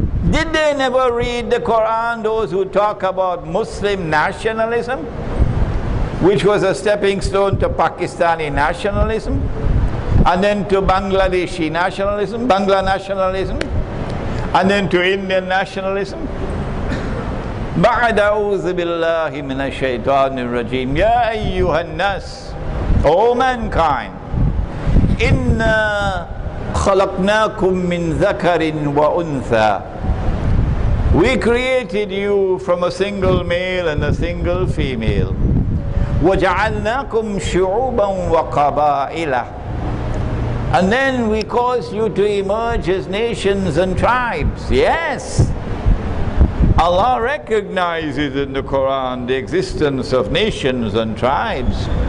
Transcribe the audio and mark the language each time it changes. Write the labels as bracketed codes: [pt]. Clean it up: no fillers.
[en] Did they never read the Quran, those who talk about Muslim nationalism, which was a stepping stone to Pakistani nationalism, and then to Bangladeshi nationalism, Bangla nationalism, and then to Indian nationalism? [ar] بعد أعوذ بالله من الشيطان الرجيم يا أيها الناس, [en] O mankind, [ar] إنا خلقناكم من ذكر وأنثى, [en] we created you from a single male and a single female. [ar] وجعلناكم شعوبا وقبائل, [en] and then we caused you to emerge as nations and tribes. Yes, Allah recognizes in the Quran the existence of nations and tribes.